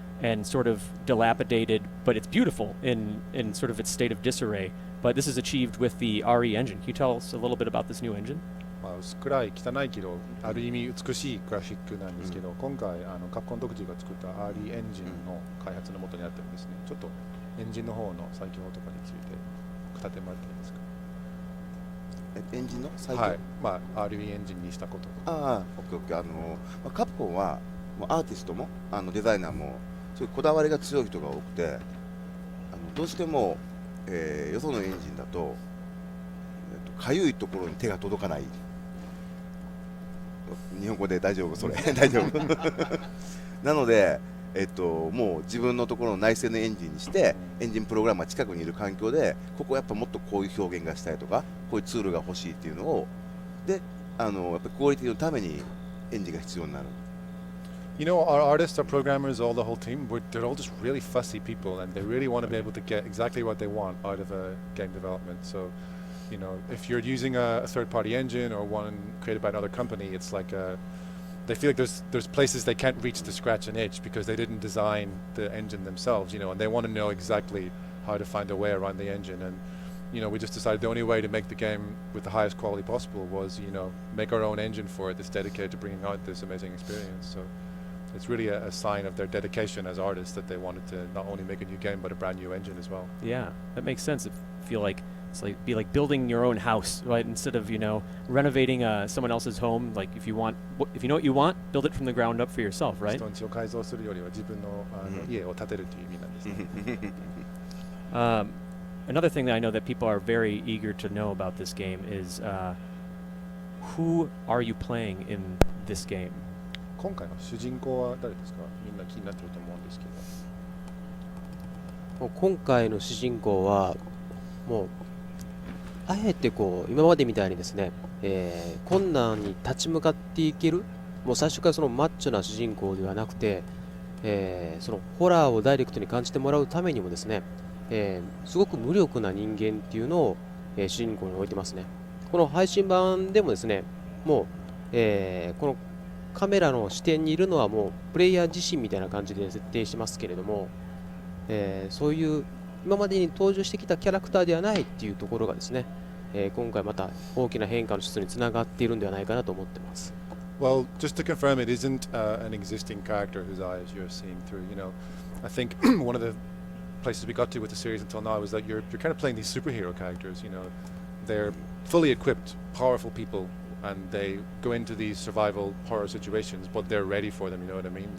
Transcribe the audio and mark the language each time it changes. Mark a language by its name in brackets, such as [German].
[English] and sort of dilapidated, but it's beautiful in sort of its state of disarray. But this is achieved with the RE engine. Can you tell us a little bit about this new engine? [Japanese] まあ、薄暗い汚いけどある意味美しいグラフィックなんですけど、今回カプコン独自が作った RE エンジンの開発の元になってるんですね。ちょっとエンジンの方の最強とかについて語ってもらっていいですか。エンジンの最強、はい、まあ RE エンジンにしたこととか。ああ、オッケーオッケー。カプコンはもうアーティストもデザイナーもそういうこだわりが強い人が多くて、どうしても、よそのエンジンだとかゆいところに手が届かない。日本語で大丈夫それ大丈夫なので、もう自分のところの内製のエンジンにしてエンジンプログラムが近くにいる環境でここやっぱもっとこういう表現がしたいとかこういうツールが欲しいっていうのをでやっぱりクオリティのためにエンジンが必要になる。 [English] You know, our artists, our programmers, all the whole team, they're all just really fussy people, and they really want to be able to get exactly what they want out of a game development. So, you know, if you're using a third-party engine or one created by another company, it's like they feel like there's places they can't reach to scratch an itch because they didn't design the engine themselves, you know, and they want to know exactly how to find a way around the engine. And you know, we just decided the only way to make the game with the highest quality possible was, you know, make our own engine for it that's dedicated to bringing out this amazing experience. So it's really a sign of their dedication as artists that they wanted to not only make a new game but a brand new engine as well. Yeah, that makes sense. I feel like it's like building your own house, right? Instead of, you know, renovating someone else's home. Like if you know what you want, build it from the ground up for yourself, right? [Japanese] 人んちを改造するよりは自分の家を建てるという意味なんですね。 [English] Another thing that I know that people are very eager to know about this game is who are you playing in this game? [Japanese] 今回の主人公は誰ですか？みんな気になってると思うんですけど。もう今回の主人公はもうあえてこう今までみたいにですね、困難に立ち向かっていけるもう最初からそのマッチョな主人公ではなくて、そのホラーをダイレクトに感じてもらうためにもですね、すごく無力な人間っていうのを、主人公に置いてますね。この配信版でもですね、もう、このカメラの視点にいるのはもうプレイヤー自身みたいな感じで設定してますけれども、そういう今までに登場してきたキャラクターではないっていうところがですね、今回また大きな変化の一つにつながっているんではないかなと思ってます。 [English] Well, just to confirm, it isn't an existing character whose eyes you're seeing through. You know, I think one of the places we got to with the series until now is that you're kind of playing these superhero characters. You know, they're fully equipped, powerful people, and they go into these survival horror situations, but they're ready for them. You know what I mean?